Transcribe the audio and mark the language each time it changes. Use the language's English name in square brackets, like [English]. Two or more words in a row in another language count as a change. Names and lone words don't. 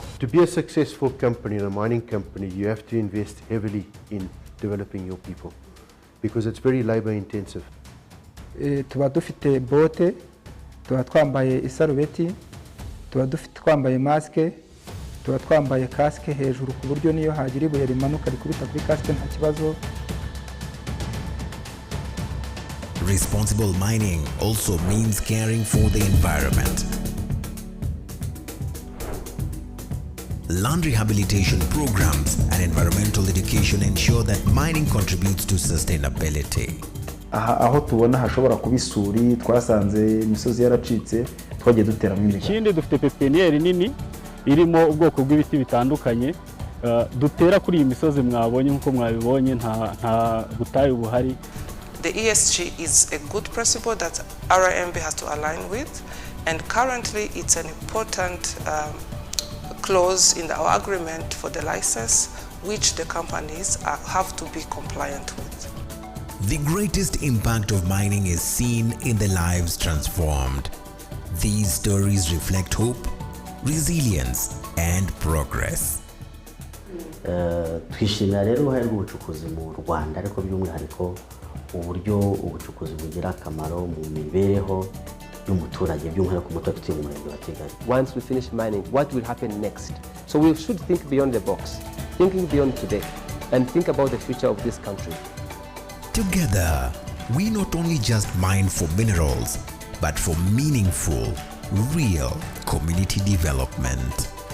[English] To be a successful company, a mining company, you have to invest heavily in developing your people, because it's very labor intensive. [Kinyarwanda] Tuba dufite bote, tuba twambaye isarubeti, tuba dufite twambaye maske, tuba twambaye kaske hejuru ku buryo niyo hagira ibuye rimanuka rikubita kuri kaske nta kibazo. [English] Responsible mining also means caring for the environment. Land rehabilitation programs and environmental education ensure that mining contributes to sustainability. [Kinyarwanda] aho tubona hashobora kuba isuri, twasanze imisozi yaracitse, twagiye duteramo imigano. Ikindi dufite pepiniyeri nini irimo ubwoko bw'ibiti bitandukanye dutera kuri iyi misozi mwabonye nkuko mwabibonye nta butayu buhari. [English] The ESG is a good principle that RMB has to align with, and currently it's an important clause in our agreement for the license, which the companies have to be compliant with. The greatest impact of mining is seen in the lives transformed. These stories reflect hope, resilience, and progress. [Kinyarwanda] Twishimira rero uruhare rw'ubucukuzi mu Rwanda, ariko by'umwihariko uburyo ubucukuzi bugira akamaro mu mibereho y'umuturage, by'umwihariko umuturage utuye mu murenge wa Kigali. [English] Once we finish mining, what will happen next? So we should think beyond the box, thinking beyond today, and think about the future of this country. Together, we not only just mine for minerals, but for meaningful, real community development.